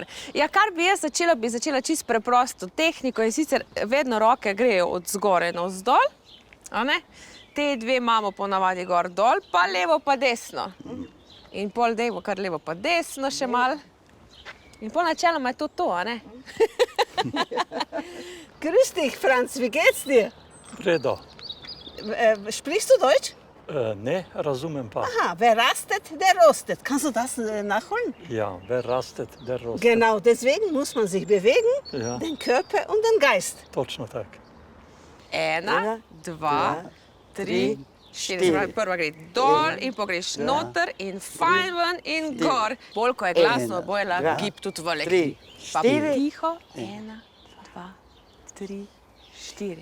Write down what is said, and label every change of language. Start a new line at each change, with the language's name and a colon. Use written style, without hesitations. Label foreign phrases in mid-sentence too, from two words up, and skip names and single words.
Slovenian: Ja, kar bi jaz začela čisto preprosto tehniko in sicer vedno roke grejo od zgoraj navzdol, a ne? Te dve imamo ponavadi gor dol, pa levo pa desno. In pol dejmo kar levo pa desno še malo. In pol načeloma je to, a ne?
German: Grüß dich, Franz, wie geht's dir?
Slovenian: Redo.
German: Sprichst du Deutsch?
Slovenian: Ne, razumem pa.
German: Aha, wer rastet, der rostet. Kannst du das nachholen? Ja, wer rastet, der rostet. Genau, deswegen muss man sich bewegen, den Körper und den Geist.
Slovenian: Točno tak. 1, 2, 3, 4. Prva gre dol in pogreš noter in fajn ven in gor. Bolj, ko je glasno, bolj gib tudi velik. Pa tiho. 1, 2, 3, 4.